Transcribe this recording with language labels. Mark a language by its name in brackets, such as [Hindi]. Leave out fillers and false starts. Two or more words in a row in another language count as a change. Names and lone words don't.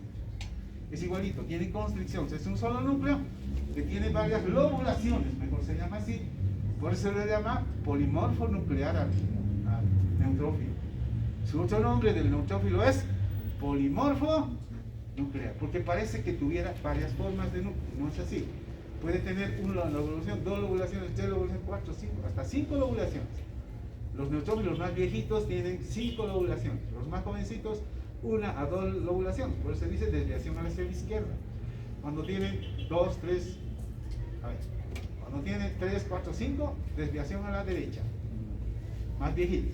[Spanish] Es igualito, tiene constricciones, es un solo núcleo que tiene varias lobulaciones, mejor se llama así, por eso se le llama polimorfo nuclear al neutrófilo. Su otro nombre del neutrófilo es polimorfo nuclear, porque parece que tuviera varias formas de núcleo, no es así. Puede tener una lobulación, 2 lobulaciones, 3 lobulaciones, 4, 5, hasta 5 lobulaciones. Los neutrófilos más viejitos tienen 5 lobulaciones, los más jovencitos 1 a 2 lobulaciones, por eso se dice desviación a la izquierda. Cuando tienen 2, 3, a ver, cuando tienen 3, 4, 5, desviación a la derecha, más viejitos.